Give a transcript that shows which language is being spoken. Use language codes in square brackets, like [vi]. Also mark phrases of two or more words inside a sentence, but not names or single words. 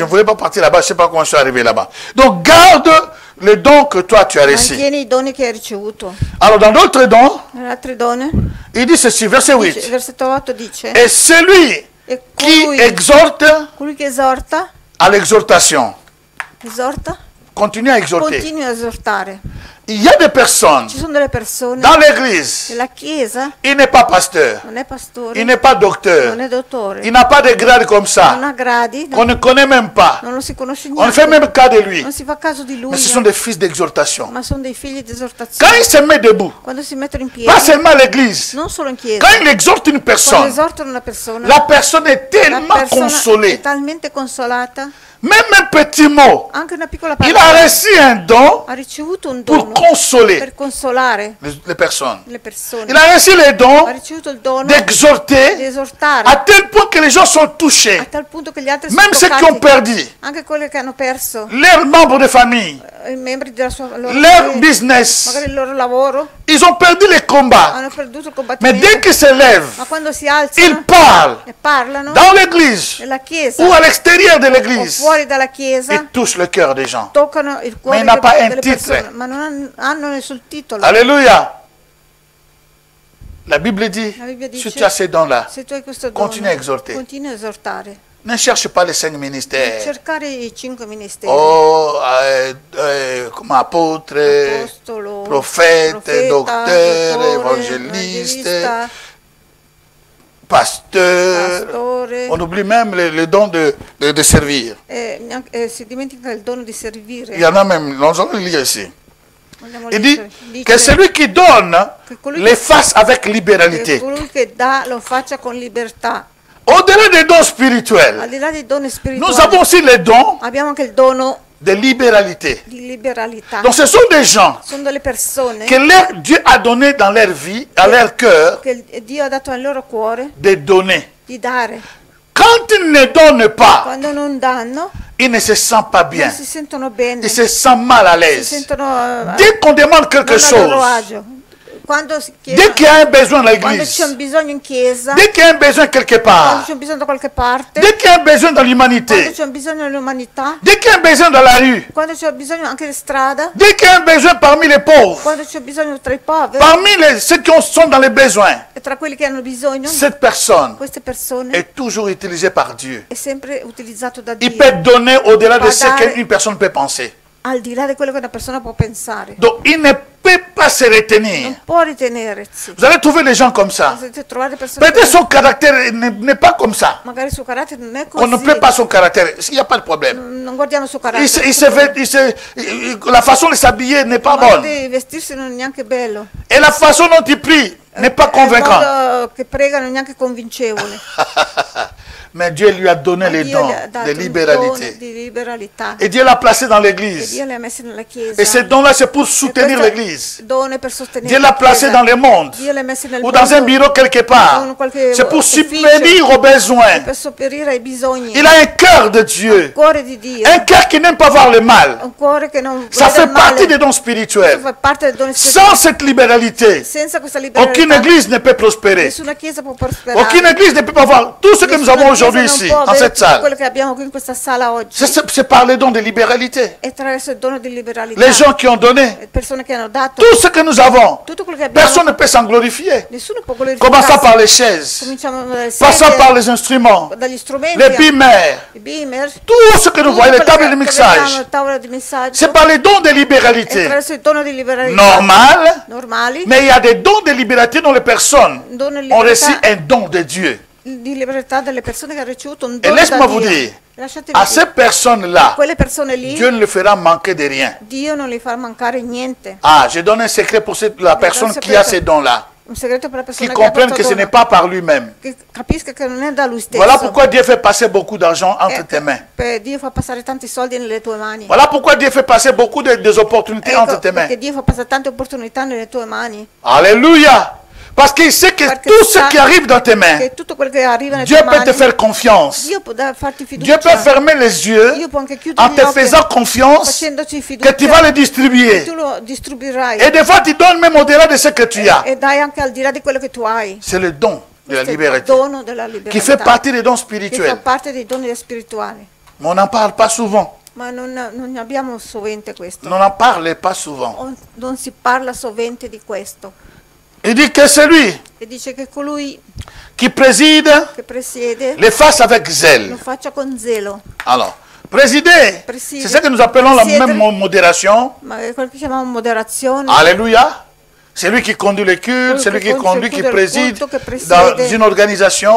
[fr] voulais pas partir là-bas, je ne sais pas comment je suis arrivé là-bas. Donc garde le don que toi tu as reçu. [it] Mantieni i doni che hai ricevuto. [fr] Alors dans d'autres dons, [it] Nelle altre donne, [fr] il dit ceci, verset 8. [it] versetto 8 dice, [fr] Et celui [it] e [fr] qui [it] colui, [fr] exhorte [it] colui che esorta, [fr] à l'exhortation, [it] esorta, [fr] continue à exhorter. [it] continui a esortare. [fr] Il y a des personnes [it] Ci sono delle persone [fr] dans l'église, [it] nella chiesa, [fr] il n'est pas pasteur, [it] non è pastore, [fr] il n'est pas docteur, [it] non è dottore, [fr] il n'a pas de grade comme [it] non [fr] ça, [it] ha gradi, [fr] qu'on ne connaît même pas. [it] non lo si conosce [fr] On ne fait [it] niente, [fr] même cas de lui. [it] non si fa caso di lui, [fr] Mais ce sont des fils d'exhortation. [it] ma sono dei figli di [fr] Quand [it] esortazione. [fr] il se met debout, [it] Quando si mettono in [fr] pas [it] piedi, [fr] seulement à l'église, [it] non solo in chiesa, [fr] quand il exhorte une [it] quando [fr] personne, [it] esortano una persona, [fr] la personne est [it] la [fr] tellement [it] persona è [fr] consolée. [it] talmente consolata, [fr] Même un petit mot, [it] anche una piccola [fr] il [it] parola, [fr] a reçu un don [it] ha ricevuto un [fr] pour [it] dono [fr] consoler [it] per consolare [fr] les personnes. [it] le persone, [fr] Il a reçu le don [it] ha ricevuto il dono di [fr] d'exhorter [it] esortare [fr] à tel point que les gens sont [it] a [fr] touchés. [it] tal punto che gli altri [fr] Même [it] sono [fr] ceux qui ont [it] toccati, [fr] perdu [it] anche quelli che hanno perso [fr] leurs membres de famille, [it] i membri della sua loro [fr] leur [it] famiglia, [fr] business, [it] magari il loro lavoro, [fr] ils ont perdu les combats. [it] hanno perduto il [fr] Mais [it] combattimento, [fr] dès qu'ils se lèvent, [it] ma quando si [fr] ils [it] alzano [fr] parlent [it] e parlano [fr] dans l'église [it] nella chiesa [fr] ou à l'extérieur de [it] o [fr] l'église. [it] fuori dalla chiesa, [fr] Ils touchent le cœur des gens. [it] toccano il cuore [fr] il n'a pas un [it] delle [fr] titre. [it] persone, ma non hanno nessun titolo. [fr] Alléluia. La Bible dit, [it] La Bibbia dice, [fr] si tu as ces dons-là, [it] se tu hai questo dono, [fr] continua a esorter. [it] continua a esortare, [fr] Ne cherche pas les 5 ministères. [it] cercare i 5 ministeri, [fr] Oh, comme apôtre, [it] apostolo, [fr] prophète, [it] profeta, [fr] docteur, [it] dottore, [fr] évangéliste. [it] evangelista. [fr] pasteur. [it] pastore, [fr] On oublie même le don de servir. [it] si dimentica il dono di servire. [fr] Il y en a même, nous allons le lire ici. [it] Vogliamo [fr] Il dit [it] leggere. [fr] que celui qui donne les fasse avec [it] Che [fr] libéralité. [it] colui che dà lo faccia con libertà. [fr] Au-delà des dons [it] Al [fr] spirituels, [it] di là dei doni [fr] nous [it] spirituali, [fr] avons aussi les dons [it] abbiamo anche il dono [fr] de libéralité. [it] di liberalità. [fr] Donc ce sont des gens [it] Sono delle persone [fr] que Dieu a donné dans leur vie, à leur cœur, [it] che Dio ha dato al loro cuore [fr] de donner. [it] di dare. [fr] Quand ils ne donnent pas, [it] Quando non danno, [fr] ils ne se sentent pas bien. [it] non si sentono bene, [fr] Ils se sentent mal à [it] si [fr] l'aise. [it] sentono [fr] Dès qu'on demande quelque [it] non a loro [fr] chose, [it] agio. Quando si [fr] dès [it] chiede, [fr] qu'il y a un besoin dans [it] quando c'è un [fr] l'église, [it] bisogno in chiesa, [fr] dès qu'il y a un besoin quelque [it] quando [fr] part, [it] c'è un bisogno da qualche parte, [fr] dès qu'il y a un besoin dans [it] quando [fr] l'humanité, [it] c'è un bisogno nell'umanità, [fr] dès qu'il y a un besoin dans la rue, [it] quando c'è bisogno anche in strada, [fr] dès qu'il y a un besoin parmi les pauvres, [it] quando c'è bisogno tra i poveri [fr] parmi ceux qui sont dans les besoins, [it] e tra quelli che hanno bisogno, [fr] cette personne [it] queste persone [fr] est toujours utilisée par Dieu. [it] è sempre utilizzato da [fr] Il [it] Dio, [fr] peut donner au-delà de ce Padare. qu'une personne peut penser. [it] al di là di quello che una persona può pensare. [fr] Donc il ne peut pas se retenir. [it] Non può ritenersi. [fr] Vous allez trouver des gens comme ça. [it] Potete trovare persone [fr] Peut-être [it] che [fr] son caractère n'est pas comme ça. [it] magari il suo carattere non è [fr] On ne [it] così. [fr] plaît pas son caractère. Il n'y a pas de problème. [it] Non guardiamo il suo carattere. [fr] La façon de s'habiller n'est pas [it] Il modo [fr] bonne. [it] di vestirsi non è neanche bello. [fr] Et la façon dont il prie n'est pas [it] Il [fr] convaincante. [it] modo che prega non è neanche convincevole. [fr] Mais Dieu lui a donné les [it] Dio [fr] dons [it] gli ha dato [fr] de [it] un dono [fr] libéralité. [it] di liberalità. [fr] Et Dieu l'a placé dans [it] E [fr] l'église. [it] Dio li ha messi nella chiesa. [fr] Et ces dons-là, c'est pour soutenir [it] E questo [fr] l'église. [it] dono è per sostenere [fr] Dieu [it] la [fr] l'a placé [it] chiesa. [fr] dans le monde. [it] Dio li ha messi nel [fr] Ou dans un [it] mondo [fr] bureau quelque part. [it] in qualche [fr] C'est pour [it] ufficio, [fr] subvenir aux besoins. [it] per sopperire ai bisogni. [fr] Il a un cœur de Dieu. [it] Un cuore di Dio. [fr] Un cœur qui n'aime pas voir le mal. [it] Un cuore che non [fr] Ça [it] vede [fr] fait [it] il male. [fr] partie des dons [it] Questo [fr] spirituels. [it] fa parte del dono spirituale. [fr] Sans cette libéralité, [it] Senza questa libertà, [fr] aucune église ne peut prospérer. [it] nessuna chiesa può prosperare. [fr] Aucune église ne peut pas voir tout ce que nous [it] Nessuna [fr] avons [it] chiesa [fr] aujourd'hui [it] non [fr] ici, [it] può [fr] dans [it] avere [fr] cette [it] tutto [fr] salle. [it] quello che abbiamo qui in questa sala oggi. [fr] C'est par les dons de libéralité. [it] È attraverso il dono di liberalità. [fr] Les gens qui ont donné, [it] Le persone che hanno dato [fr] tout ce que nous avons, [it] tutto quello che abbiamo. [fr] personne ne peut s'en glorifier. [it] Nessuno può glorificarsi. [fr] Commençant par les chaises, [it] Cominciamo dalle [fr] passant [it] sedie, [fr] par les instruments, [it] dagli strumenti, [fr] les beamers, [it] i beamer, [fr] tout ce que nous [it] tutto [fr] voyons, les [it] quello [fr] tables de [it] che [fr] mixage. [it] vediamo, le tavole di messaggio. [fr] C'est par les dons de [it] È [fr] libéralité [it] attraverso il dono di liberalità [fr] normal, [it] normali. [fr] mais il y a des dons de liberté dont les personnes [it] Dono di [fr] ont reçu [it] libertà, [fr] un don de Dieu. [it] di libertà delle persone che hanno ricevuto un [fr] Et [it] dono da [fr] laisse-moi vous [it] Dio. [fr] dire, [it] Lasciatemi [fr] à [it] dire, [fr] ces personnes-là, [it] quelle persone lì [fr] Dieu ne le fera manquer de rien. [it] Dio non li fa mancare niente. [fr] Ah, je donne un secret pour la personne qui a ces dons-là, [it] Un segreto per la [fr] qui [it] persona [fr] comprenne [it] ha [fr] que ce [it] questo [fr] n'est [it] dono, [fr] pas par lui-même. [it] che capisca che non è da lui stesso. [fr] Voilà pourquoi Dieu fait passer beaucoup d'argent entre tes mains. [it] Dio fa passare tanti soldi nelle tue mani. [fr] Voilà pourquoi Dieu fait passer beaucoup des opportunités [it] Ecco, [fr] entre tes mains. [it] perché Dio fa passare tante opportunità nelle tue mani. [fr] Alléluia. Parce qu'il sait que [it] Perché [fr] tout ce [it] sa [fr] qui arrive dans tes mains, [it] che tutto quello che arriva nelle [fr] Dieu [it] tue [fr] peut [it] mani, [fr] te faire confiance. [it] Dio può farti [fr] Dieu [it] fiducia. [fr] peut fermer les yeux [it] Dio può anche chiudere [fr] en [it] gli [fr] te [it] occhi, [fr] faisant confiance [it] facendoci fiducia, [fr] que tu vas le distribuer. [it] tu lo distribuirai. [fr] Et des fois, tu donnes même au-delà de ce que tu as. [it] E dai anche al di là di quello che tu hai. [fr] C'est le don de la [it] Questo è il [fr] liberté [it] dono della libertà. [fr] qui fait partie des dons [it] che fa [fr] spirituels. [it] parte dei doni spirituali. [fr] Mais on n'en parle pas souvent. [it] Ma non abbiamo sovente questo. [fr] On n'en parle pas souvent. [it] Non si parla sovente di questo. [fr] Il dit que celui [it] E dice che colui [fr] qui préside [it] che presiede [fr] le fasse avec [it] lo [fr] zèle. [it] faccia con zelo. [fr] Alors, présider, Préside. c'est ce que nous appelons la Présider. même modération. [it] Ma è quello che chiamiamo moderazione. [fr] Alléluia. C'est lui qui conduit le culte, c'est lui qui conduit, qui préside dans une organisation.